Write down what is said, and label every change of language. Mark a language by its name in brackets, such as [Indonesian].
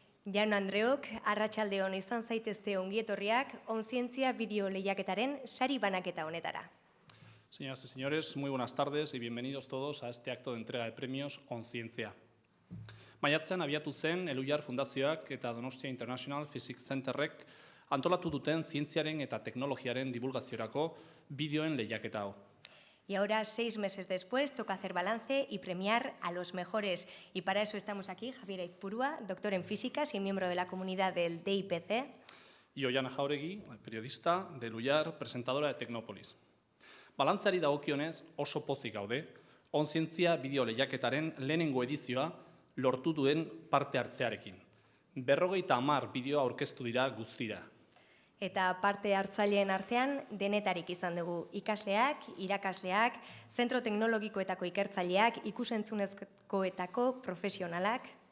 [Basque] Jaun Andreok, arratsaldeon izan zaitezte ongietorriak onzientzia bideo lehiaketaren sari banaketa honetara. [Spanish] Señoras y señores, muy buenas tardes y bienvenidos todos a este acto de entrega de premios OnCientzia. [Basque] Maiatzean abiatu zen Elhuyar Fundazioak eta Donostia International Physics Centerrek antolatu duten zientziaren eta teknologiaren divulgaziorako bideoen lehiaketa hau. [Spanish] Y ahora, 6 meses después, toca hacer balance y premiar a los mejores. Y para eso estamos aquí, Javier Aizpurua, doctor en físicas y miembro de la comunidad del DIPC. Y Ollana Jauregui, periodista de Elhuyar, presentadora de Tecnópolis. [Basque] Balantzari dagokionez oso pozik gaude, OnCientzia bideo lehiaketaren lehenengo edizioa lortu duen parte hartzearekin. 50 bideo aurkeztu dira guztira. Eta parte hartzaileen artean denetarik izan dugu ikasleak, irakasleak, zentro teknologikoetako ikertzaileak, ikusentzunezkoetako profesionalak.